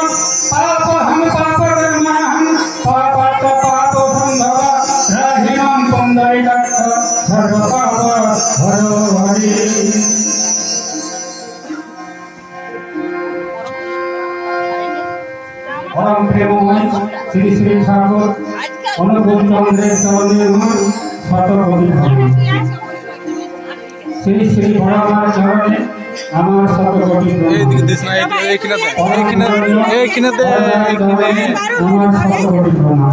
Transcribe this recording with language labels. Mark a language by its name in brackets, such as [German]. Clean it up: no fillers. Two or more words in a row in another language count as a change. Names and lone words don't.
[Sanskrit] पापहं पापकर्महं पापात् पापसम्भव राहिणं पुण्डरीकाक्ष सर्वपाप हरो हरि। [Bangla] পরম প্রেমময় শ্রী শ্রী ঠাকুর অনুকূল চন্দ্রের চরণে আমার শতকোটি প্রণাম। শ্রী শ্রী ভোলানাথ চরণে আমার শতকোটি প্রণাম। আমার শতকোটি প্রণাম।